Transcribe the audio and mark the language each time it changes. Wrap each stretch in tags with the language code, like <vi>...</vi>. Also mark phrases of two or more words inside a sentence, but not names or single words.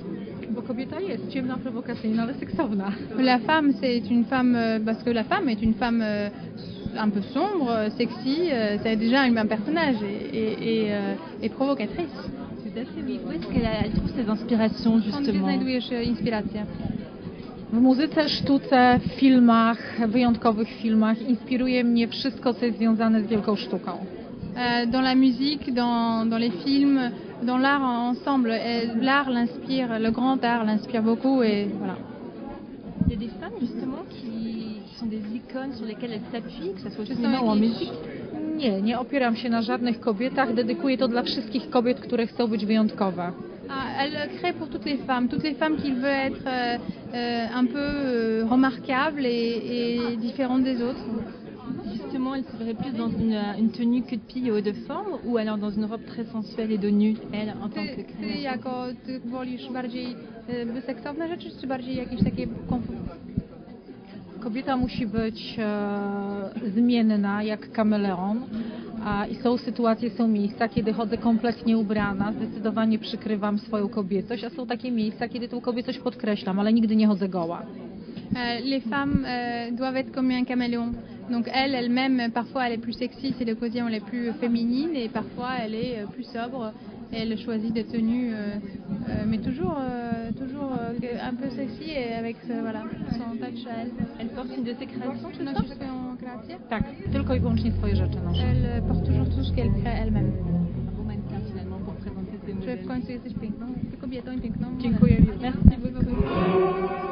<pl>Bo kobieta jest ciemna, prowokacyjna, ale seksowna.</pl> <fr>La femme, c'est une femme, parce que la femme est une femme un peu sombre, sexy, c'est déjà un personnage et provocatrice. Tout à fait, oui. Où est-ce qu'elle trouve ses inspirations, justement?</fr> <pl>Skąd znajdujesz inspirację? W muzyce, sztuce, filmach, wyjątkowych filmach inspiruje mnie wszystko, co jest związane z wielką sztuką.</pl> <fr>Dans la musique, dans les films, dans l'art ensemble, l'art l'inspire, le grand art l'inspire beaucoup et voilà. Il y a des femmes justement qui sont des icônes sur lesquelles elles s'appuient, que ce soit au cinéma ou en musique.</fr> <pl>Nie opieram się na żadnych kobietach, dedykuję to dla wszystkich kobiet, które chcą być wyjątkowe.</pl> <fr>Elle crée pour toutes les femmes qui veulent être un peu remarquables et différentes des autres. Justement, elle se verrait plus dans une tenue queue de pie haut de forme ou alors dans une robe très sensuelle et dos nu, elle, en tant que créatrice.</fr> <pl>Ty wolisz bardziej seksowne rzeczy, czy bardziej jakieś takie Kobieta musi być zmienna jak kameleon i są sytuacje, są miejsca, kiedy chodzę kompletnie ubrana, zdecydowanie przykrywam swoją kobiecość, a są takie miejsca, kiedy tą kobiecość podkreślam, ale nigdy nie chodzę goła.</pl> <fr>Les femmes doivent être comme un caméléon. Donc elle-même, parfois elle est plus sexy, c'est les positions les plus féminines et parfois elle est plus sobre. Et elle choisit des tenues, mais toujours un peu sexy et avec voilà, son touch à elle. Elle porte une de ses créations,</fr> <pl>czy nosisz swoją kreację? Tak, tylko i wyłącznie swoje rzeczy noszę.</pl> <fr>Elle porte toujours tout ce qu'elle crée elle-même. Un beau mannequin finalement pour présenter ses modèles.</fr> <pl>W końcu jesteś piękną, ty kobietą i piękną. Dziękuję.</pl> <fr>Merci beaucoup.</fr>